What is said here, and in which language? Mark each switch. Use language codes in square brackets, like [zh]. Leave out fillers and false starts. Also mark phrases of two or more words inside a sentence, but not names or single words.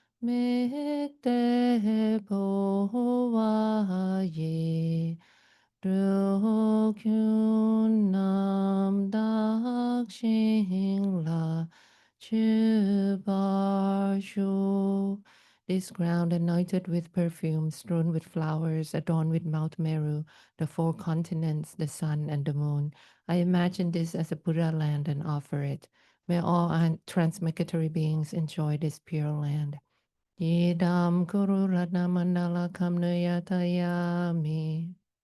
[bo] དམིགས་ཏེ་ཕུལ་བས་འགྲོ་ཀུན་རྣམ་དག་ཞིང་ལ་སྤྱོད་པར་ཤོག. [en] This ground anointed with perfume, strewn with flowers, adorned with Mount Meru, the four continents, the sun, and the moon. I imagine this as a Buddha land and offer it. May all transmigratory beings enjoy this pure land. [sa] इदं गुरु रत्न मण्डलकं निर्यातयामि.